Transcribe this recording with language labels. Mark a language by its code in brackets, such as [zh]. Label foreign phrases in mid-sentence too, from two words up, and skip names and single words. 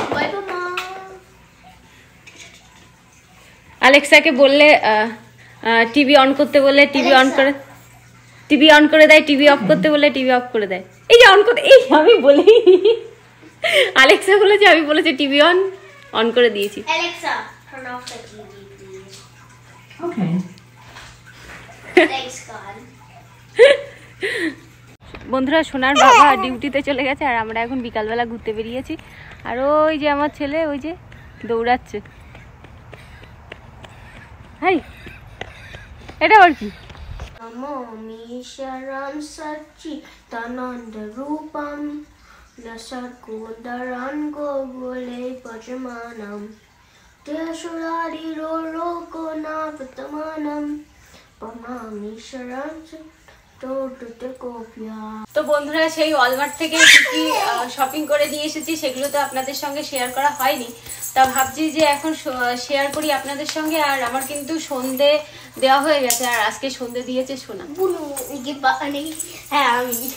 [bn] অ্যালেক্সাকে বললে [en] TV on [bn] করতে বললে [en] TV on [bn] করে দেয়, [en] TV off [bn] করতে বললে [en] TV off [bn] করে দেয়। এই যে অন করতে, এই আমি বলি, অ্যালেক্সা বলেছে, আমি বলেছি [en] TV on [bn] করে দিয়েছি। [en] Alexa, turn off the TV, please. Okay. Thanks, God. [bn] বন্ধুরা, সোনার বাবা ডিউটিতে চলে গেছে, আর আমরা এখন বিকালবেলা ঘুরতে বেরিয়েছি। আর ওই যে আমার ছেলে, ওই যে দৌড়াচ্ছে। হাই, এটা আবার কি? Namo Sharam Sachi Tananda Rupam Nasakundaran Gogole Pajamanam Teshurari Roko Navatamanam Pamami Sharam তো বন্ধুরা সেই ওয়ালমার্ট থেকে কি শপিং করে নিয়ে এসেছি সেগুলো তো আপনাদের সঙ্গে শেয়ার করা হয়নি, তা ভাবছি যে এখন শেয়ার করি আপনাদের সঙ্গে। আর আমার কিন্তু সন্ধে দেওয়া হয়ে গেছে, আর আজকে সন্ধে দিয়েছে সোনা। হ্যাঁ আমি।